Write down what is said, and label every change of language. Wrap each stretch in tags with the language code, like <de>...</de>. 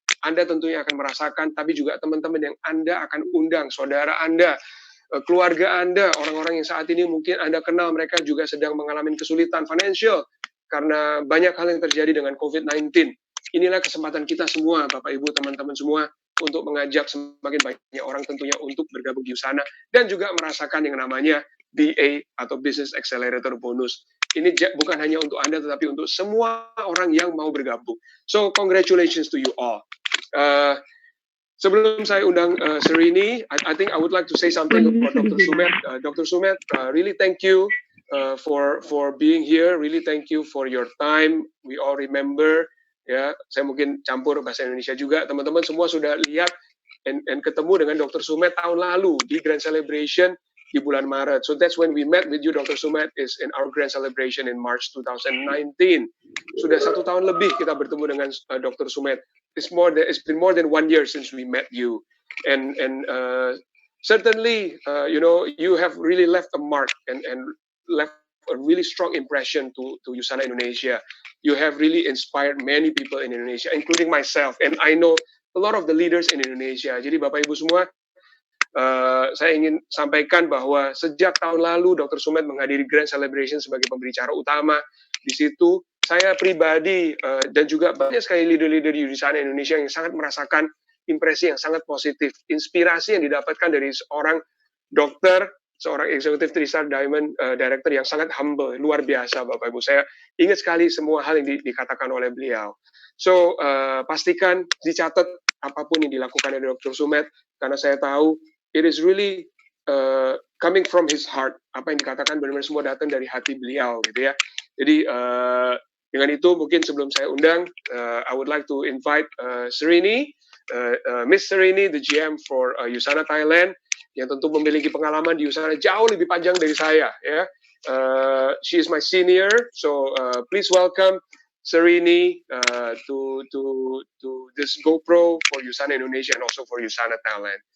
<id>Anda tentunya akan merasakan, tapi juga teman-teman yang Anda akan undang, saudara Anda, keluarga Anda, orang-orang yang saat ini mungkin Anda kenal, mereka juga sedang mengalami kesulitan financial karena banyak hal yang terjadi dengan COVID-19. inilah kesempatan kita semua, Bapak Ibu, teman-teman semua, untuk mengajak semakin banyak orang tentunya untuk bergabung di USANA dan juga merasakan yang namanya BA atau Business Accelerator Bonus. Ini bukan hanya untuk Anda, tetapi untuk semua orang yang mau bergabung.</id> <en>So, congratulations to you all.</en> <id>Sebelum saya undang Serini,</id> <en>I think I would like to say something about Dr. Sumet. Dr. Sumet, really thank you for being here. Really thank you for your time. We all remember, ya.</en> <id>Saya mungkin campur bahasa Indonesia juga. Teman-teman semua sudah lihat and ketemu dengan Dr. Sumet tahun lalu di Grand Celebration di bulan Maret.</id> <en>So that's when we met with you, Dr. Sumet, is in our Grand Celebration in March 2019.</en> <id>Sudah 1 tahun lebih kita bertemu dengan Dr. Sumet.</id> <en>It's been more than 1 year since we met you, and certainly you have really left a mark and left a really strong impression to USANA Indonesia. You have really inspired many people in Indonesia, including myself, and I know a lot of the leaders in Indonesia.</en> <id>Jadi Bapak Ibu semua, saya ingin sampaikan bahwa sejak tahun lalu Dr. Sumet menghadiri Grand Celebration sebagai pembicara utama. Di situ saya pribadi dan juga banyak sekali leader-leader di USANA Indonesia yang sangat merasakan impresi yang sangat positif, inspirasi yang didapatkan dari seorang dokter, seorang executive 3-star diamond director yang sangat humble, luar biasa Bapak Ibu. Saya ingat sekali semua hal yang dikatakan oleh beliau. So, pastikan dicatat apapun yang dilakukan oleh Dr.</id> <en>Sumet,</en> <id>karena saya tahu</id> <en>it is really coming from his heart.</en> <id>Apa yang dikatakan benar-benar semua datang dari hati beliau, gitu ya. Jadi dengan itu mungkin sebelum saya undang,</id> <en>I would like to invite Serini, Miss Serini, the GM for USANA Thailand,</en> <id>yang tentu memiliki pengalaman di USANA jauh lebih panjang dari saya.</id> <en>Ya, she is my senior, so please welcome Serini to this GoPro for USANA Indonesia and also for USANA Thailand.</en>